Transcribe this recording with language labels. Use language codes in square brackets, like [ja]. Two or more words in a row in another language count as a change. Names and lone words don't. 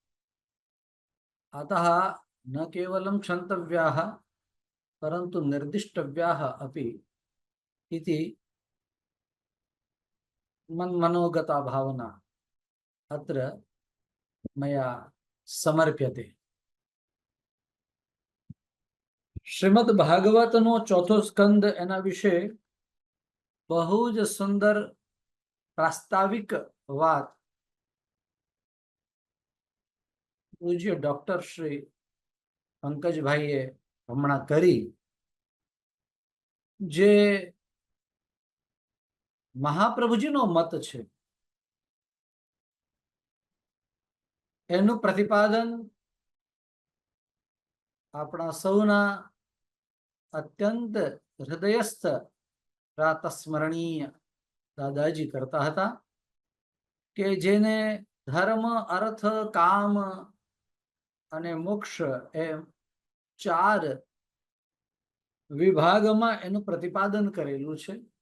[sa] अतः न केवलं क्षन्तव्याः परन्तु निर्दिष्टव्याः अपि इति मन्मनोगता भावना अत्र मया समर्प्यते। [gu] શ્રીમદ્ ભાગવતનો ચોથો સ્કંદ એના વિષે બહુ જ સુંદર પ્રાસ્તાવિક વાત પૂજ્ય ડોક્ટર શ્રી પંકજભાઈએ હમણાં કરી, જે મહાપ્રભુજીનો મત છે એનું પ્રતિપાદન આપણા સૌના અત્યંત હૃદયસ્થ પ્રાતસ્મરણીય દાદાજી કરતા હતા કે જેને ધર્મ અર્થ કામ અને મોક્ષ એમ ચાર વિભાગમાં એનું પ્રતિપાદન કરેલું છે।